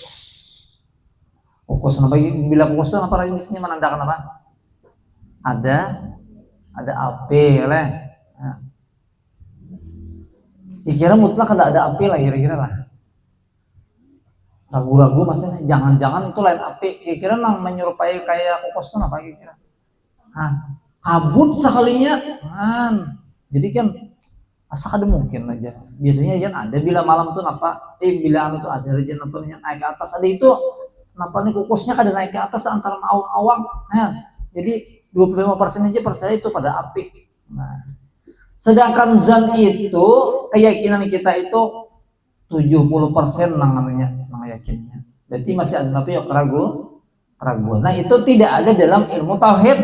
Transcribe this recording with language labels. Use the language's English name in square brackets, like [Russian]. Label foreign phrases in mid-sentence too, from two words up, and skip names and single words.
[Indonesian] Kukus apa? Bila kukus itu apa jenisnya menandakan apa? Ada api, oleh. Nah, kira-kira mutlak ada api lah kira-kira lah. Ragu-ragu maksudnya jangan-jangan itu lain api. Kira-kira nang menyerupai kayak kukus itu apa kira-kira? Nah, kabut sekalinya. [Banjar] Nah, jadi kan asa ada mungkin aja. Biasanya kan ada bila malam tuh napa? Bila itu ada aja napa naik ke atas ada itu. Napa nih kukusnya kada naik ke atas antara awang-awang. [Indonesian] Nah, jadi 25% aja percaya itu pada api. Nah, sedangkan zan itu keyakinan kita itu 70% namanya yakinnya. Berarti masih ada apa ya keraguan. Nah, itu tidak ada dalam ilmu tauhid.